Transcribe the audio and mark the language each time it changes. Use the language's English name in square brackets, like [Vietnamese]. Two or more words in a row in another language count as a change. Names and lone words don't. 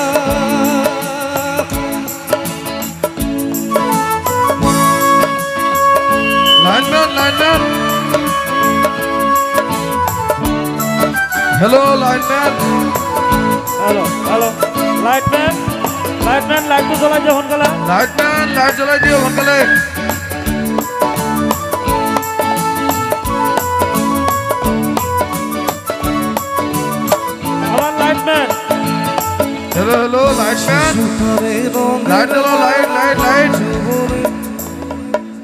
[English] Lineman hello lineman Hello lightman light [Assamese] তো জ্বলাই দিও সোনকালে [English] Lightman light [Assamese] জ্বলাই দিও সোনকালে [English] Hello, light man. Light, light. Hello.